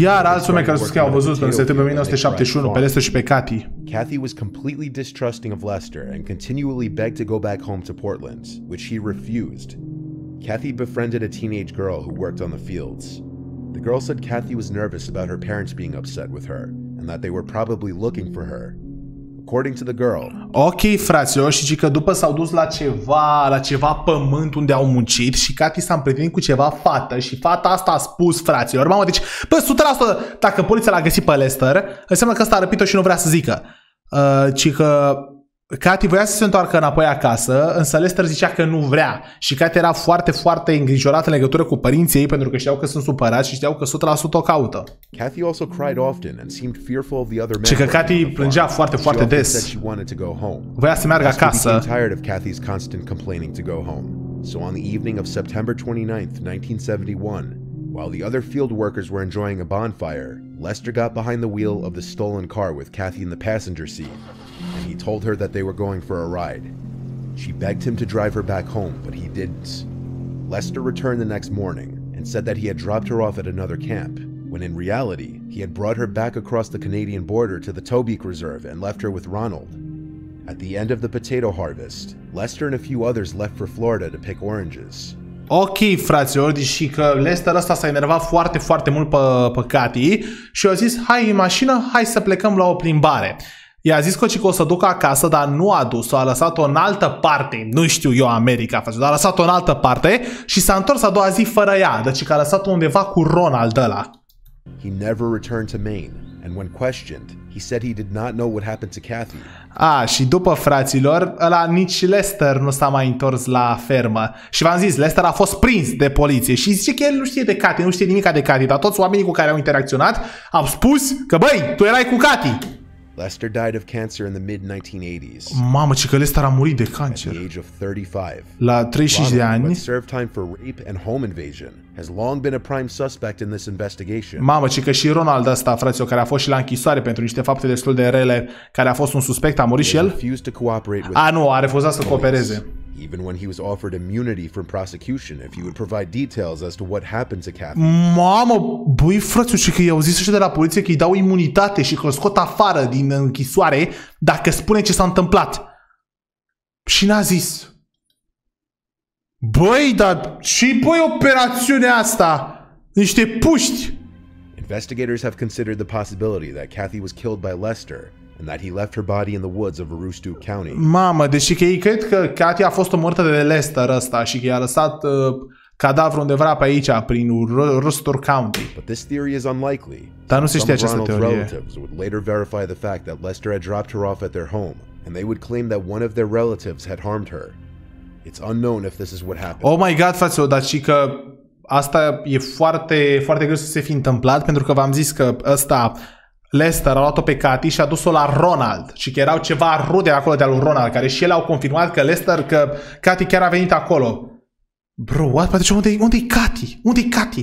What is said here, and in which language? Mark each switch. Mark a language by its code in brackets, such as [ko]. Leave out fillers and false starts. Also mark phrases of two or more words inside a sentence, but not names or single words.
[ro] Iar alți oameni care au văzut în septembrie 1971 pe Lester și pe Kathy. [en] Kathy was completely distrusting of Lester and continually begged to go back home to Portland, which he refused. Kathy befriended a teenage girl who worked on the fields. The girl said Kathy was nervous about her parents being upset with her and that they were probably looking for her. According to the girl. [ro] Ok, fraților, și că după s-au dus la ceva pământ unde au muncit și Kathy s-a împrietenit cu ceva fată și fata asta a spus, fraților, mamă, deci, bă, 100% dacă poliția l-a găsit pe Lester, înseamnă că ăsta a răpit-o și nu vrea să zică. Ci că Kathy voia să se întoarcă înapoi acasă, însă Lester zicea că nu vrea. Și Kathy era foarte, foarte îngrijorată în legătură cu părinții ei, pentru că știau că sunt supărați și știau că 100% o caută. [en] Kathy also cried often and seemed fearful of the other men. [ro] Și că Kathy plângea foarte, foarte des. Voia să meargă acasă. [en] Became tired of Kathy's constant complaining to go home. So on the evening of September 29th, 1971, while the other field workers were enjoying a bonfire, Lester got behind the wheel of the stolen car with Kathy in the passenger seat. And he told her that they were going for a ride. She begged him to drive her back home, but he didn't. Lester returned the next morning and said that he had dropped her off at another camp, when in reality, he had brought her back across the Canadian border to the Tobique Reserve and left her with Ronald. At the end of the potato harvest, Lester and a few others left for Florida to pick oranges. [ro] Ok, fraților, și că Lester ăsta s-a enervat foarte, foarte mult pe Kathy și a zis, hai în mașină, hai să plecăm la o plimbare. I-a zis că o să ducă acasă, dar nu a dus-o, a lăsat-o în altă parte, nu știu eu America, dar a lăsat-o în altă parte și s-a întors a doua zi fără ea, deci că a lăsat-o undeva cu Ronald ăla. [en] He never returned to Maine, and when questioned, he said he did not know what happened to Kathy. [ro] Și după, fraților, ăla nici Lester nu s-a mai întors la fermă. Și v-am zis, Lester a fost prins de poliție și zice că el nu știe de Kathy, nu știe nimic de Kathy, dar toți oamenii cu care au interacționat au spus că, băi, tu erai cu Kathy. [en] Lester died of cancer in the mid-1980s. [ro] Mamă, ce că Lester a murit de cancer. [en] At the age of 35. [ro] La 35 de ani. [en] Served time for rape and home invasion, has long been a prime suspect in this investigation. [ro] Mamă, ci că și Ronald ăsta, fraților, care a fost și la închisoare pentru niște fapte destul de rele, care a fost un suspect, a murit și el? Nu, a refuzat să coopereze. [en] Even when he was offered immunity from prosecution if he would provide details as to what happened to Kathy. [ro] Mamă, băi, frățu, și că i-au zis ăștia de la poliție că îi dau imunitate și că îl scot afară din închisoare dacă spune ce s-a întâmplat. Și n-a zis. Băi, dar și băi operațiunea asta? Niște puști. [en] Investigators have considered the possibility that Kathy was killed by Lester and that he left her body in the woods of Aroostook County. [ro] Mamă, deși că ei cred că Kathy a fost omorâtă de Lester ăsta și că i-a lăsat cadavrul undeva pe aici, prin Aroostook County. [en] But this theory is unlikely. [ro] Dar nu se știe această teorie. [en] Relatives would later verify the fact that Lester had dropped her off at their home, and they would claim that one of their relatives had harmed her. It's unknown if this is what happened. Oh my god, [ro] fraților, dar și că asta e foarte, foarte greu să se fi întâmplat, pentru că v-am zis că ăsta Lester a luat-o pe Kathy și a dus-o la Ronald și că erau ceva rude acolo de-a lui Ronald, care și ele au confirmat că Lester, că Kathy chiar a venit acolo. [en] Bro, what? [ro] Deci unde-i Kathy? Unde-i Kathy?